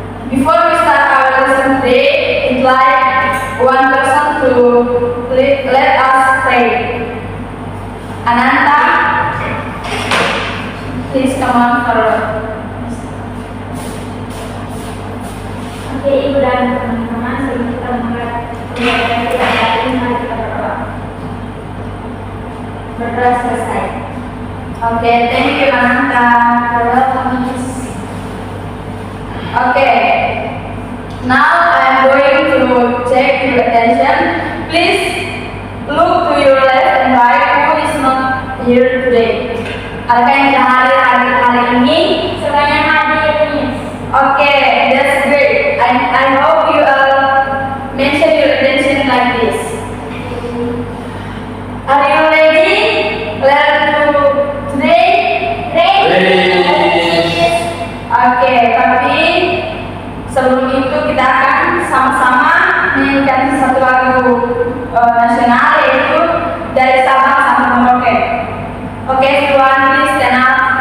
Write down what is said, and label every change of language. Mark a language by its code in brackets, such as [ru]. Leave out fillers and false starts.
[en] before we start our lesson today, I'd like one person to let us pray. Ananta, please come on forward. [id] Oke, Ibu dan teman-teman, sebelum kita mulai pembelajaran kita hari ini, mari kita berdoa. Berdoa selesai. [en] Okay, thank you Ananta. Welcome, Miss. Okay, now I'm going to check your attention. Please look to your left and right. Who is not here today? [id] Adakah yang tidak hadir hari ini? Semuanya hadir, Miss. [en] Okay, that's great. I hope you mention your attention like this. Are you ready? Learn to today? Ready. [id] Oke, tapi sebelum itu kita akan sama-sama menyanyikan satu lagu nasional, yaitu dari Sabang sampai Merauke. [en] Oke, everyone, please stand up.